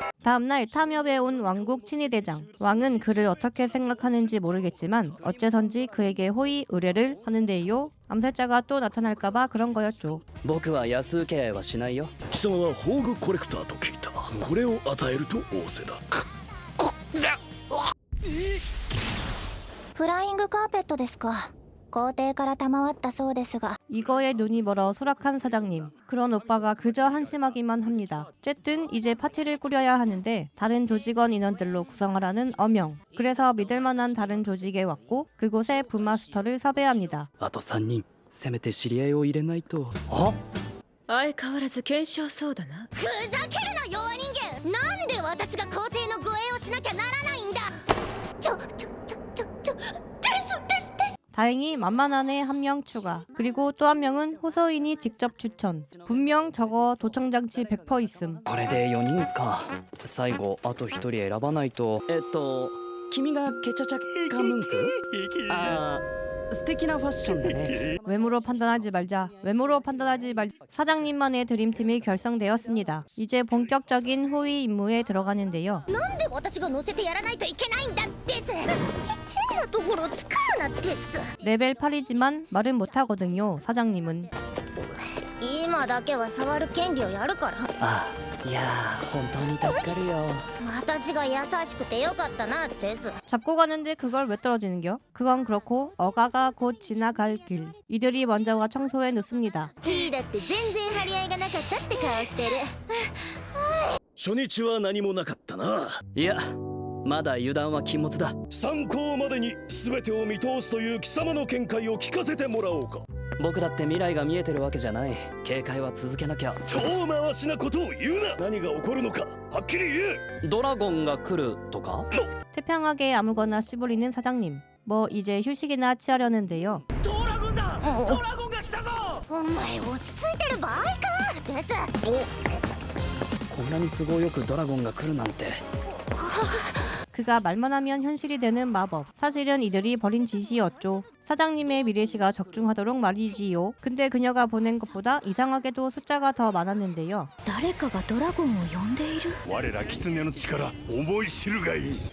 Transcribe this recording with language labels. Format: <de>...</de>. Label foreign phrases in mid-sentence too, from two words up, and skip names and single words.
<ko>다음날 탐협에 온 왕국 친위대장. 왕은 그를 어떻게 생각하는지 모르겠지만 어째선지 그에게 호의 의뢰를 하는데요. 암살자가 또 나타날까봐 그런 거였죠.</ko> <ja>僕は安請け合いはしないよ。貴様は宝具コレクターと聞いた。これを与えると仰せだ。フライングカーペットですか皇帝から賜ったそうですが</ja> <ko>이거에 눈이 멀어 소락한 사장님. 그런 오빠가 그저 한심하기만 합니다. 어쨌든 이제 파티를 꾸려야 하는데 다른 조직원 인원들로 구성하라는 어명. 그래서 믿을만한 다른 조직에 왔고 그곳에 부마스터를 섭외합니다.</ko> <ja>あと3人。せめて知り合いを入れないと。あ？相変わらず検証そうだな。ふざけるな弱人間なんで私が皇帝の護衛をしなきゃならないんだです</ja> <ko>다행히 만만한애 한 명 추가. 그리고 또 한 명은 호소인이 직접 추천. 분명 저거 도청장치 100% 있음.</ko> <ja>これで4人か。最後あと1人選ばないと。君がケチャチャカムンク？あー、素敵なファッションだね。</ja> <ko>외모로 판단하지 말자. 외모로 판단하지 말. 사장님만의 드림팀이 결성되었습니다. 이제 본격적인 호위 임무에 들어가는데요.</ko> <ja>なんで私が乗せてやらないといけないんだです変なところを使うなです</ja> <ko>레벨 8이지만 말은 못하거든요. 사장님은.</ko> <ja>今だけは触る権利をやるからああ、いやー本当に助かるよ。私が優しくてよかったなです</ja> <ko>잡고 가는데 그걸 왜 떨어지는겨? 그건 그렇고 어가가 곧 지나갈 길. 이들이 먼저 와 청소해 놓습니다.</ko> <ja>T だって全然張り合いがなかったって顔してる初日は何もなかったな。いや、まだ油断は禁物だ。参考までに全てを見通すという貴様の見解を聞かせてもらおうか。僕だって未来が見えてるわけじゃない。警戒は続けなきゃ。遠回しなことを言うな。何が起こるのかはっきり言え。ドラゴンが来るとか？</ja> <ko>태평하게 아무거나 씨부리는 사장님. 뭐 이제 휴식이나 취하려는데요.</ko> <ja>ドラゴンだ。ドラゴンが来たぞ。お前落ち着いてる場合かですこんなに都合よくドラゴンが来るなんて。</ja> <ko>그가 말만 하면 현실이 되는 마법. 사실은 이들이 벌인 짓이었죠. 사장님의 미래시가 적중하도록 말이지요. 근데 그녀가 보낸 것보다 이상하게도 숫자가 더 많았는데요.</ko> <ja>誰かがドラゴンを呼んでいる我ら狐の力思い知るがいい。</ja>